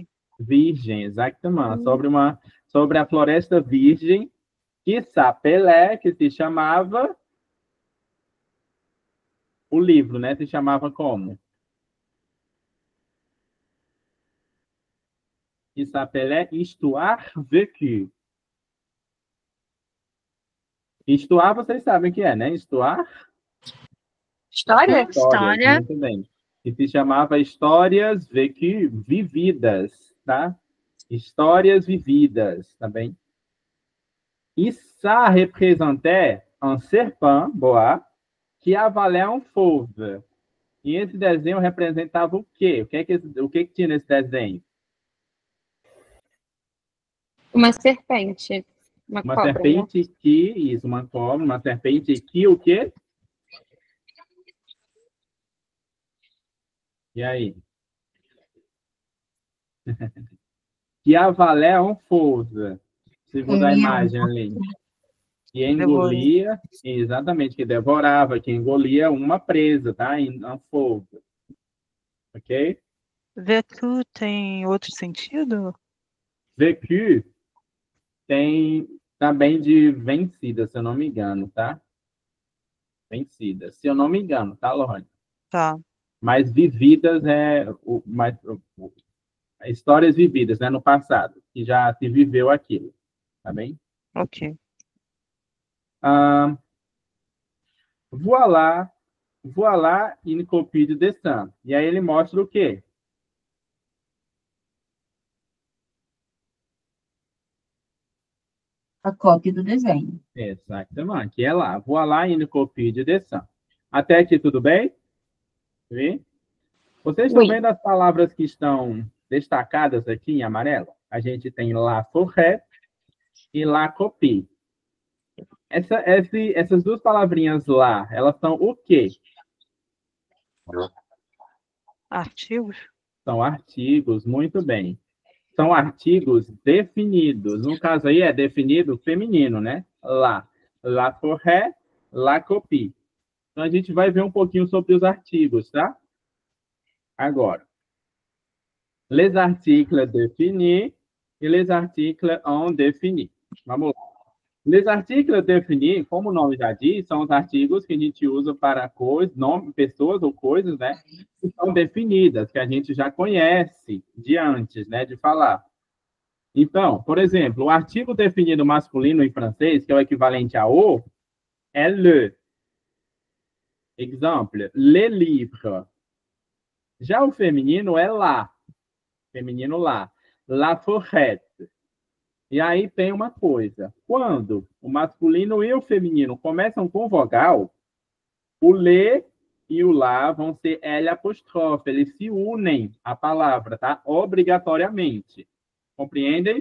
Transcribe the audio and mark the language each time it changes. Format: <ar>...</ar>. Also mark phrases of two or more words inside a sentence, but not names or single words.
<pt>Virgem, exatamente. Sobre a floresta virgem que</pt> <fr>s'appelait,</fr> <pt>que se chamava... O livro, né? Se chamava como?</pt> <fr>Que s'appelait Histoire vécue. Histoire,</fr> <pt>vocês sabem o que é, né?</pt> <fr>Histoire?</fr> <pt>História? História. Muito bem. Que se chamava Histórias vécues, vividas, tá? Histórias vividas, tá bem?</pt> <fr>E ça représentait un serpent, boa, que avalait un fauve.</fr> <pt>E esse desenho representava o quê? O que tinha nesse desenho? Uma serpente. Uma cobra, serpente, né? Isso, uma cobra, uma serpente que o quê? E aí?</pt> <fr>Que avalait un fauve.</fr> <pt>Segundo a imagem ali. Que engolia, exatamente, que devorava, que engolia uma presa, tá? Em um fogo. Ok? Vécu tem outro sentido? Vécu tem também de vencida, se eu não me engano, tá? Vencida, se eu não me engano, tá, Lorne? Tá. Mas vividas histórias vividas, né, no passado, que já se viveu aquilo, tá bem? Ok.</pt> <fr>Voilà une copie de dessin.</fr> <pt>E aí ele mostra o quê? A cópia do desenho. Exatamente, que é lá.</pt> <fr>Voilà une copie de dessin.</fr> <pt>Até aqui tudo bem? Sim? Vocês estão vendo as palavras que estão destacadas aqui em amarelo? A gente tem</pt> <fr>la forêt</fr> <pt>e</pt> <fr>la copie.</fr> <pt>Essas duas palavrinhas lá, elas são o quê? Artigos? São artigos, muito bem. São artigos definidos. No caso aí é definido feminino, né?</pt> <fr>La forêt, la copie.</fr> <pt>Então a gente vai ver um pouquinho sobre os artigos, tá? Agora.</pt> <fr>Les articles définis e les articles indéfinis.</fr> <pt>Vamos lá.</pt> <fr>Les articles définis,</fr> <pt>como o nome já diz, são os artigos que a gente usa para coisas, pessoas ou coisas, né? Que são definidas, que a gente já conhece de antes, né? De falar. Então, por exemplo, o artigo definido masculino em francês, que é o equivalente a o, é le.</pt> <fr>Exemple, le livre.</fr> <pt>Já o feminino é la. Feminino lá.</pt> <fr>La forêt.</fr> <pt>E aí tem uma coisa. Quando o masculino e o feminino começam com vogal, o le e o lá vão ser L apóstrofe. Eles se unem à palavra, tá? Obrigatoriamente. Compreendem?</pt>